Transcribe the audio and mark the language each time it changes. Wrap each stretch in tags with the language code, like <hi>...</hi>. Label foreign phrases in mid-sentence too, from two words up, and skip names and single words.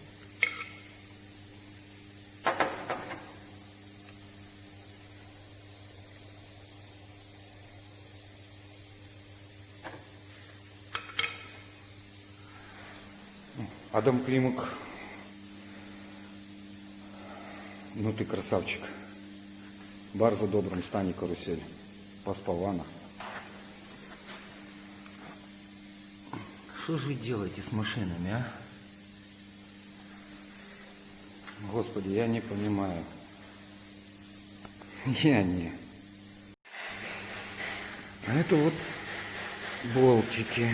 <ru>Адам Климак, ну ты красавчик.</ru> <pl>В bardzo dobrym stanie карусель. Поспавана.</pl> <ru>Что же вы делаете с машинами, а? Господи, я не понимаю. Я не. А это вот болтики.</ru>